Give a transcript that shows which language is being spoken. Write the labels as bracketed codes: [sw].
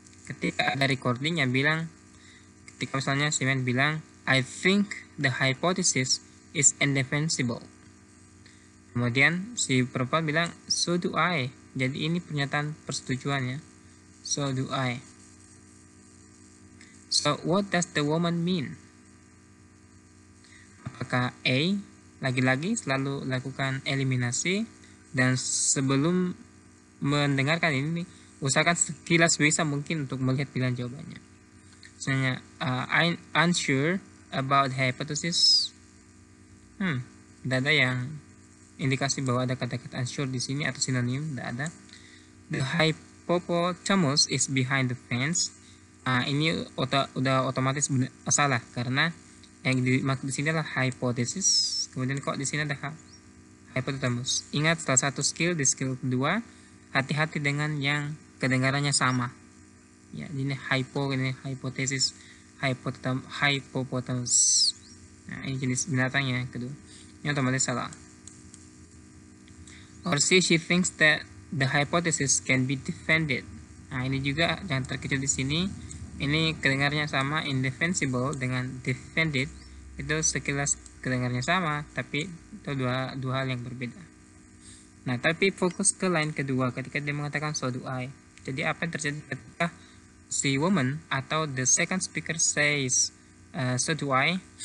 [id] Ketika ada recording yang bilang, ketika misalnya si man bilang, [en] I think the hypothesis is indefensible. [id] Kemudian si perempuan bilang, [en] so do I. [id] Jadi ini pernyataan persetujuannya. [en] So do I. So what does the woman mean? [id] Apakah A lagi-lagi selalu lakukan eliminasi, dan sebelum mendengarkan ini usahakan sekilas bisa mungkin untuk melihat pilihan jawabannya. Misalnya [en] I'm unsure about hypothesis. [id] Tidak ada yang indikasi bahwa ada kata-kata unsure di sini atau sinonim, tidak ada. [en] The hippopotamus is behind the fence. [id] Ini udah otomatis salah karena yang dimaksud di sini adalah hypothesis. Kemudian kok di sini ada hippopotamus. Ingat salah satu skill di skill kedua, hati-hati dengan yang kedengarannya sama. Ya, ini ini hipotesis, hippopotamus. Nah, ini jenis binatangnya kedua. Ini otomatis salah. [en] Or she thinks that the hypothesis can be defended. [id] Nah, ini juga jangan terkejut di sini. Ini kedengarannya sama, indefensible dengan defended. Itu sekilas kedengarannya sama, tapi itu dua hal yang berbeda. Nah, tapi fokus ke line kedua ketika dia mengatakan [en] so do I. [id] Jadi apa yang terjadi ketika si woman atau [en] the second speaker says so do I?